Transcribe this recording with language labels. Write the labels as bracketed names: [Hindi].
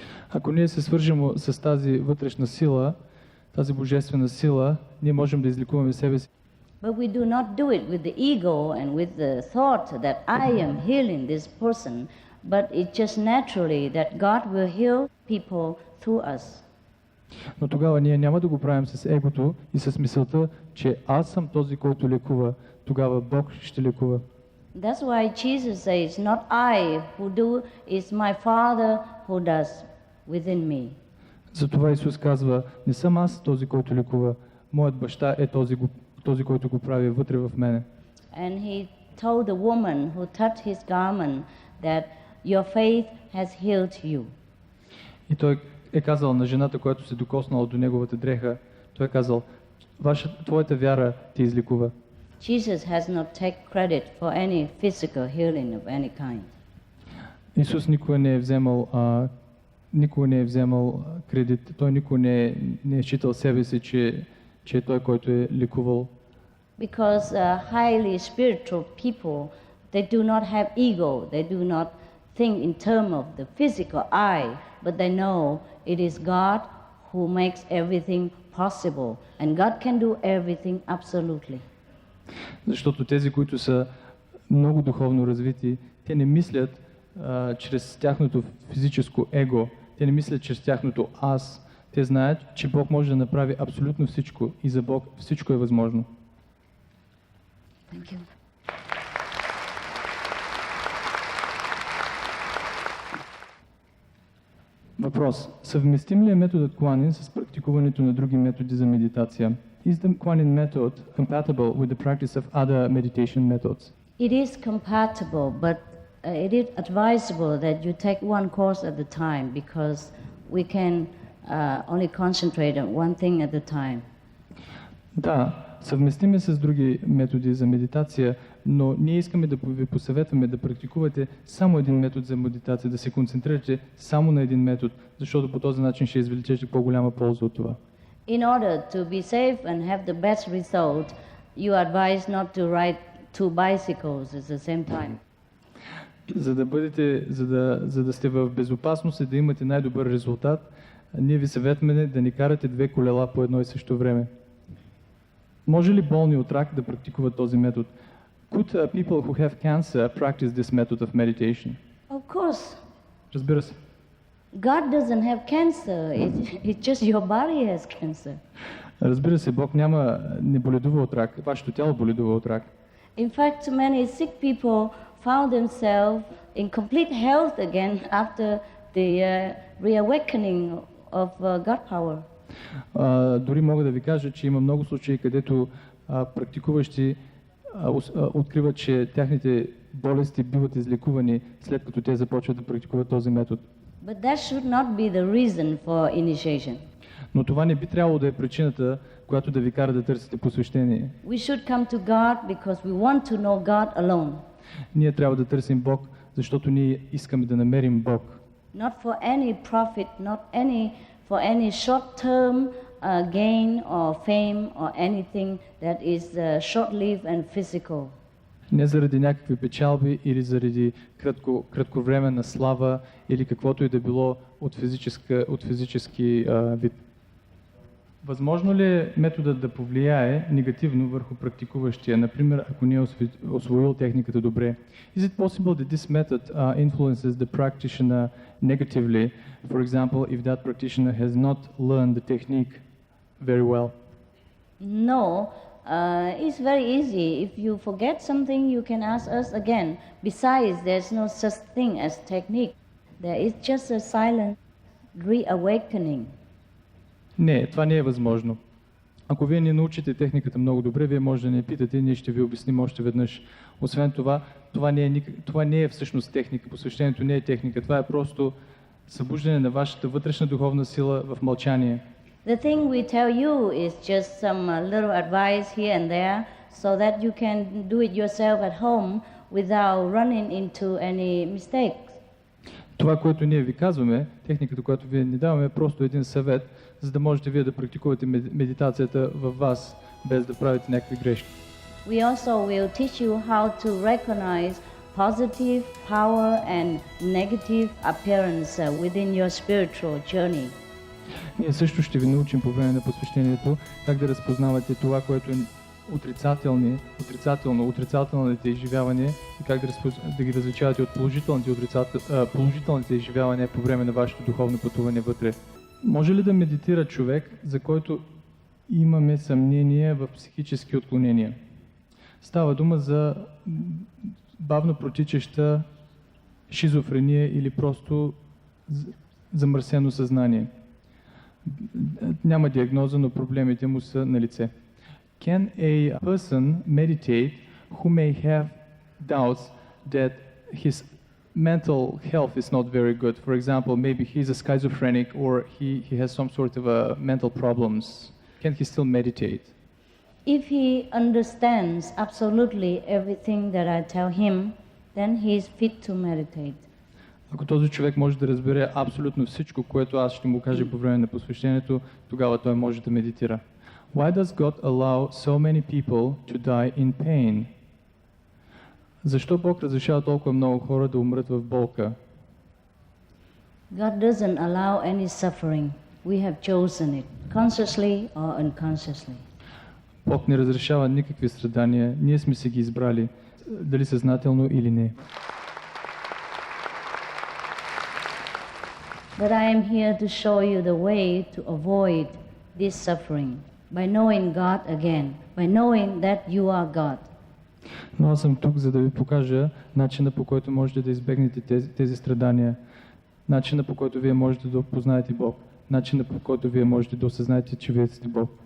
[Bulgarian] Ако ние се свържем с тази вътрешна сила, тази божествена сила, ние можем да излекуваме себе си. [English] But we do not do it with the ego and with the thought that I am healing this person, but it's just naturally that God will heal people through us. [Bulgarian] Но тогава ние няма да го правим с егото и с мисълта, че аз съм този, който лекува. Тогава Бог ще лекува. [English] That's why Jesus says, not I who do, is my Father who does within me. [Bulgarian] Затова Исус казва, не съм аз този, който лекува. Моят баща е този, който го прави вътре в мене. [English] And he told the woman who touched his garment that your faith has healed you. [Bulgarian] И той е казал на жената, която се докоснала до неговата дреха, той е казал, твоята вяра те излекува. [English] Jesus has not taken credit for any physical healing of any kind. [Bulgarian] Исус никога не е вземал кредит, той никога не е считал себе си, че е той, който е лекувал. [English] Because highly spiritual people, they do not have ego, they do not think in terms of the physical I, but they know it is God who makes everything possible, and God can do everything absolutely. [Bulgarian] Защото тези, които са много духовно развити, те не мислят чрез тяхното физическо его, те не мислят чрез тяхното аз. Те знаят, че Бог може да направи абсолютно всичко и за Бог всичко е възможно. [English] Thank you. [Bulgarian] Въпрос. Съвместим ли е методът Куанин с практикуването на други методи за медитация? [English] Is the Kuan-Yin method compatible with the practice of other meditation methods? It is compatible, but it is advisable that you take one course at a time because we can only concentrate on one thing at a time. [Bulgarian] Да, съвместим е с други методи за медитация, но ние искаме да ви посъветваме да практикувате само един метод за медитация, да се концентрирате само на един метод, защото по този начин ще извлечете по-голяма полза от това. [English] In order to be safe and have the best result, you advise not to ride two bicycles at the same time. [Bulgarian] За да сте в безопасност и да имате най-добър резултат, ние ви съветваме да не карате две колела по едно и също време. Може ли болни от рак да практикуват този метод? [English] Could people who have cancer practice this method of meditation? Of course. [Bulgarian] Разбира се. [English] God doesn't have cancer. It's just your body has cancer. [Bulgarian] Разбира се, Бог не боледува от рак. Вашето тяло боледува от рак. [English] In fact, many sick people found themselves in complete health again after the reawakening of God power. [Bulgarian] Дори мога да ви кажа, че има много случаи, където практикуващи откриват, че тяхните болести биват излекувани след като те започват да практикуват този метод. [English] But that should not be the reason for initiation. [Bulgarian] Но това не би трябвало да е причината, която да ви кара да търсите посвещение. [English] We should come to God because we want to know God alone. [Bulgarian] Ние трябва да търсим Бог, защото ние искаме да намерим Бог. [English] Not for any profit, not for any short-term gain or fame or anything that is short-lived and physical. [Bulgarian] Не заради някакви печалби или заради кратковременна слава или каквото и да било от физически вид. Възможно ли е методът да повлияе негативно върху практикуващия, например, ако не е освоил техниката добре? [English] Is it possible that this method influences the practitioner negatively, for example, if that practitioner has not learned the technique very well? No, it's very easy. If you forget something, you can ask us again. Besides, there's no such thing as technique. There is just a silent reawakening. [Bulgarian] Не, това не е възможно. Ако вие не научите техниката много добре, вие може да не питате, ние ще ви обясним още веднъж. Освен това, това не е всъщност техника, посвещението не е техника, това е просто събуждане на вашата вътрешна духовна сила в мълчание. [English] The thing we tell you is just some little advice here and there so that you can do it yourself at home without running into any mistakes. [Bulgarian] Това, което ние ви казваме, техниката, която вие ни даваме, е просто един съвет, за да можете вие да практикувате медитацията във вас, без да правите някакви грешки. [English] We also will teach you how to recognize positive power and negative appearance within your spiritual journey. [Bulgarian] Ние също ще ви научим по време на посвещението как да разпознавате това, което е отрицателните изживявания и как да ги различавате от положителните изживявания по време на вашето духовно пътуване вътре. Може ли да медитира човек, за който имаме съмнение в психически отклонения? Става дума за бавно протичаща шизофрения или просто замърсено съзнание. Няма диагноза, но проблемите му са на лице. [English] Can a person meditate who may have doubts that his mental health is not very good? For example, maybe he's a schizophrenic or he has some sort of mental problems. Can he still meditate? If he understands absolutely everything that I tell him, then he is fit to meditate. [Bulgarian] Ако този човек може да разбере абсолютно всичко, което аз ще му кажа по време на посвещението, тогава той може да медитира. [English] Why does God allow so many people to die in pain? [Bulgarian] Защо Бог разрешава толкова много хора да умрат в болка? [English] God doesn't allow any suffering. We have chosen it, consciously or unconsciously. [Bulgarian] Бог не разрешава никакви страдания, ние сме се ги избрали, дали съзнателно или не. [English] But I am here to show you the way to avoid this suffering by knowing God again, by knowing that you are God. [Bulgarian] Но аз съм тук, за да ви покажа начина, по който можете да избегнете тези страдания, начина, по който вие можете да опознаете Бог, начина, по който вие можете да осъзнаете, че вие сте Бог.